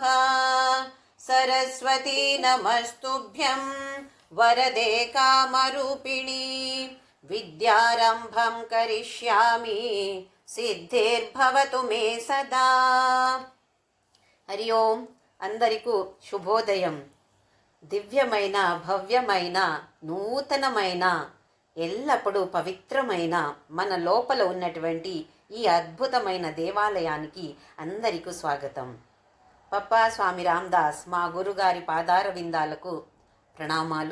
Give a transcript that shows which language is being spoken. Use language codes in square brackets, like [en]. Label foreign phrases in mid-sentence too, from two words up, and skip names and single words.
[sa] सरस्वती नमस्तुभ्यं वरदे कामरूपिणी विद्यारम्भं करिष्यामि सिद्धिर्भवतु मे सदा। हरि ओं [te] అందరికీ శుభోదయం. దివ్యమైన భవ్యమైన నూతనమైన ఎల్లప్పుడూ పవిత్రమైన మన లోపల ఉన్నటువంటి ఈ అద్భుతమైన దేవాలయానికి అందరికీ స్వాగతం. పప్పా స్వామి రామదాస్ మా గురుగారి పాదార విందాలకు ప్రణామాలు.